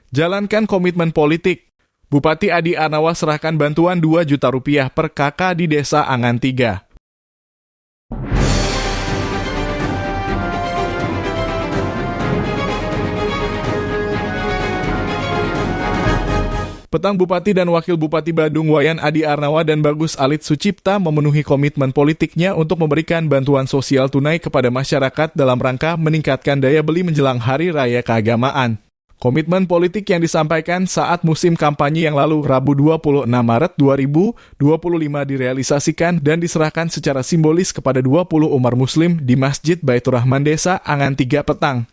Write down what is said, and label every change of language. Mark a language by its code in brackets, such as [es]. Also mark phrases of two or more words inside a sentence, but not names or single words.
[id] Jalankan komitmen politik. Bupati Adi Arnawa serahkan bantuan 2 juta rupiah per KK di Desa Angan 3. Petang Bupati dan Wakil Bupati Badung Wayan Adi Arnawa dan Bagus Alit Sucipta memenuhi komitmen politiknya untuk memberikan bantuan sosial tunai kepada masyarakat dalam rangka meningkatkan daya beli menjelang Hari Raya Keagamaan. Komitmen politik yang disampaikan saat musim kampanye yang lalu Rabu 26 Maret 2025 direalisasikan dan diserahkan secara simbolis kepada 20 umat muslim di Masjid Baitur Rahman Desa Angan 3 petang.